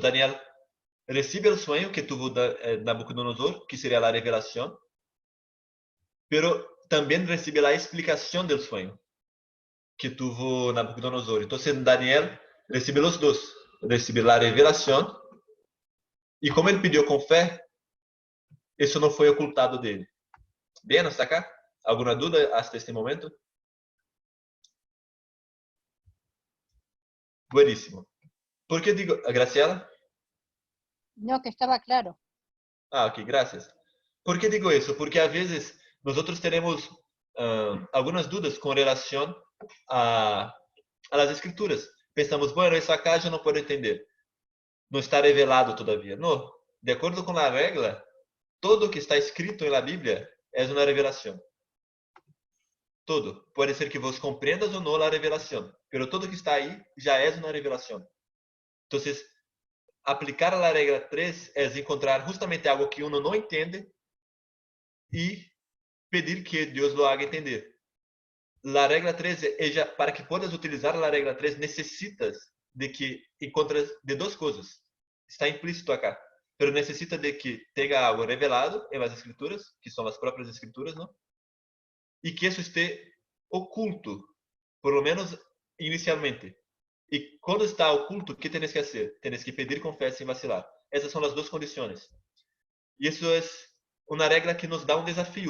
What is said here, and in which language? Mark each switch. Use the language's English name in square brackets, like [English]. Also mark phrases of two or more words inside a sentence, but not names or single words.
[Portuguese] Daniel recebe o sonho que tuvo Nabucodonosor, que seria a revelação, pero também recebe a explicação do sonho que tuvo Nabucodonosor. Então, Daniel recebe os dois. Recebe a revelação e, como ele pediu com fé, isso não foi ocultado dele. Bem, [Spanish] hasta acá? [Portuguese] Alguma dúvida [Spanish] hasta este momento? Bueníssimo. ¿Por qué digo, Graciela? No, que estaba claro. Ah, ok, gracias. ¿Por qué digo eso? Porque a veces nosotros tenemos algunas dudas con relación a las escrituras. Pensamos, bueno, eso acá yo no puedo entender. No está revelado todavía. No, de acuerdo con la regla, todo que está escrito en la Biblia es una revelación. Todo. [Portuguese] Pode ser que vos compreendas ou não a revelação, pero todo que está aí já é uma revelação. Então, aplicar a regra 3 é encontrar justamente algo que uno não entende e pedir que Deus [Spanish] lo haga entender. [Portuguese] A regra 3 para que [Spanish] puedas utilizar [Portuguese] a regra 3 necessitas de que encontres de duas coisas. Está implícito acá, pero necessita de que tenha algo revelado em [Spanish] las escrituras, [Portuguese] que são as próprias escrituras, não? E que isso esteja oculto, [Spanish] por lo menos [Portuguese] inicialmente. E quando está oculto, o que tens que fazer? Tens que pedir com fé sem vacilar. Essas são as duas condições. E isso é uma regra que nos dá um desafio.